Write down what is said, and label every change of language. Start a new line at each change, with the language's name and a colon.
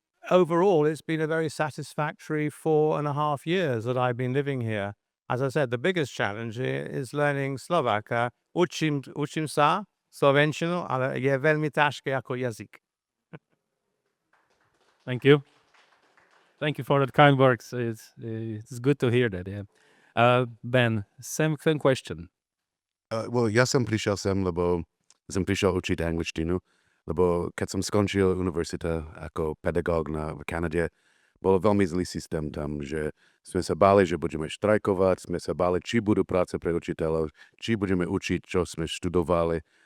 English: Overall, it's been a very satisfactory 4.5 years that I've been living here. As I said, the biggest challenge is learning Slovak.
Slovak: Učím sa slovenčinu, ale je veľmi ťažké ako jazyk.
English: Thank you. Thank you for that kind words. It's good to hear that. Yeah. Ben, same question.
Slovak: Well, ja som prišiel sem, lebo som prišiel učiť angličtinu, lebo keď som skončil univerzita ako pedagóg v Kanade, bol veľmi zlý systém tam, že sme sa báli, že budeme štrajkovať, sme sa báli, či budú práce pre učiteľov, či budeme učiť, čo sme študovali.